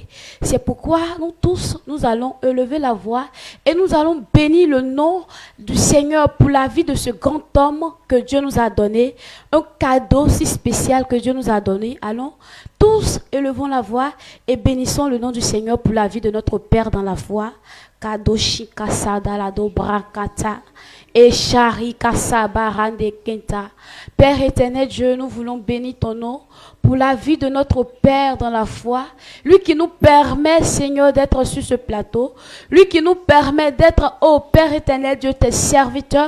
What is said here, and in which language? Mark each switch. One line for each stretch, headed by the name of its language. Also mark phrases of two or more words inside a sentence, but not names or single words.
French: C'est pourquoi nous tous, nous allons élever la voix et nous allons bénir le nom du Seigneur pour la vie de ce grand homme que Dieu nous a donné, un cadeau si spécial que Dieu nous a donné. Allons tous élevons la voix et bénissons le nom du Seigneur pour la vie de notre Père dans la foi. Kadoshi kasada la dobrakata et shari kasabarande kenta. Père éternel Dieu, nous voulons bénir ton nom pour la vie de notre Père dans la foi, lui qui nous permet, Seigneur, d'être sur ce plateau, lui qui nous permet d'être, ô Père éternel Dieu, tes serviteurs.